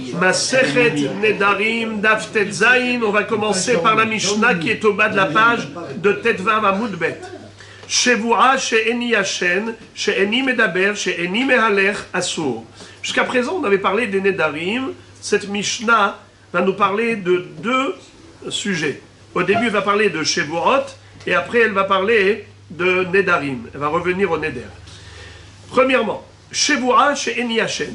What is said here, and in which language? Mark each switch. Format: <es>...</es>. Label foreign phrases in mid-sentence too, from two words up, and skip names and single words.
<he>מסכת נדרים דף טית זין.</he> <fr>On va commencer par la Mishnah qui est au bas de la page de</fr> <he>טו עמוד ב. שבועה שאיני ישן שאיני מדבר שאיני מהלך אסור.</he> <fr>Jusqu'à présent, on avait parlé des Nedarim. Cette Mishnah va nous parler de deux sujets. Au début, elle va parler de Shevuot, et après, elle va parler de Nedarim. Elle va revenir au Neder. Premièrement,</fr> <he>שבועה שאיני ישן.</he>